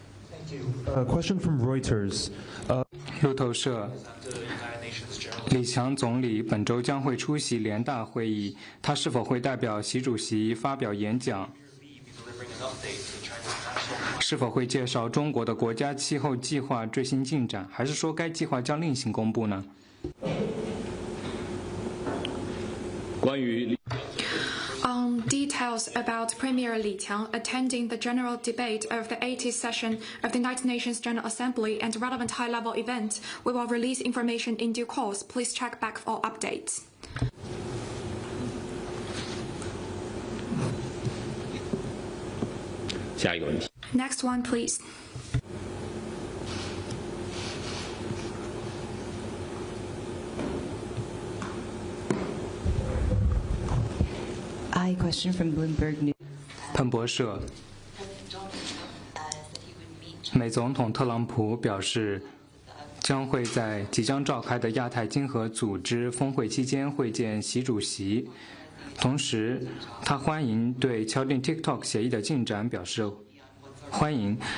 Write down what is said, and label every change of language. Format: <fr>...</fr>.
<en>Thank you. A question from Reuters.</en> <zh>路透社。李强总理本周将会出席联大会议，他是否会代表习主席发表演讲？是否会介绍中国的国家气候计划最新进展？还是说该计划将另行公布呢？关于</zh> <en>Details about Premier Li Qiang attending the general debate of the 80th session of the United Nations General Assembly and relevant high-level events, we will release information in due course. Please check back for updates. Next one, please. A question from Bloomberg News.</en> <zh>彭博社，美总统特朗普表示，将会在即将召开的亚太经合组织峰会期间会见习主席。同时，他欢迎对敲定 TikTok 协议的进展表示欢迎。</zh>